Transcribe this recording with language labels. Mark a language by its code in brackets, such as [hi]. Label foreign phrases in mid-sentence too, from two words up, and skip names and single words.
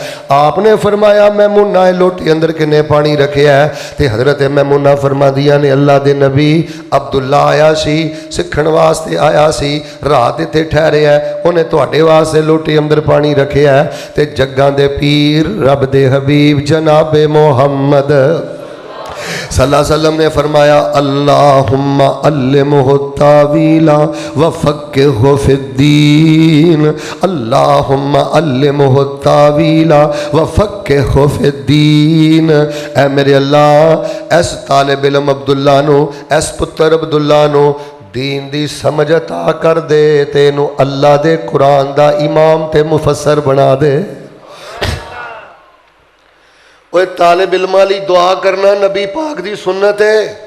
[pa] آپ نے فرمایا میمونہ لوٹے اندر کنے پانی رکھیا ہے? تے حضرت میمونہ فرماندیاں نے، اللہ دے نبی عبداللہ آیا سی، سکھن واسطے آیا سی، رات ایتھے ٹھہریا، اونہے تہاڈے واسطے لوٹے اندر پانی رکھیا ہے. تے جگاں دے پیر رب دے حبیب جناب محمد [ar] صلی اللہ علیہ وسلم [pa] نے فرمایا, [ar] اللهم علمه التأويل وفقهه في الدين، اللهم علمه التأويل وفقهه في الدين. [pa] اے میرے اللہ، اس طالب علم عبداللہ نوں، اس پتر عبداللہ نوں دین دی سمجھ عطا کر دے، تے اینوں اللہ دے قرآن دا امام تے مفسر بنا دے. اوئے طالب علماں لئی دعا کرنا نبی پاک دی سنت ہے.